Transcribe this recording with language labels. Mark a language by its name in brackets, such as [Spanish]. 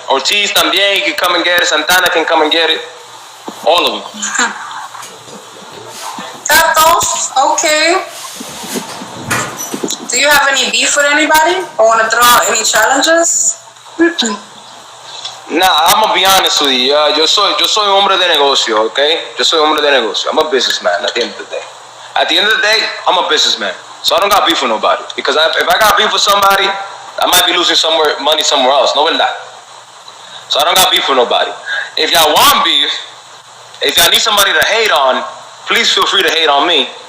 [English] Ortiz [Spanish] también, [English] he can come and get it. Santana can come and get it. All of them. Santos, okay. Do you have any beef with anybody? Or want to throw out any challenges? Nah, I'm gonna be honest with you. [Spanish] Yo soy un hombre de negocio, okay? Yo soy hombre de negocio. [English] I'm a businessman at the end of the day. At the end of the day, I'm a businessman. So I don't got beef with nobody. Because if I got beef with somebody, I might be losing money somewhere else. [Spanish] No verdad. [English] So I don't got beef with nobody. If y'all want beef, if y'all need somebody to hate on, please feel free to hate on me.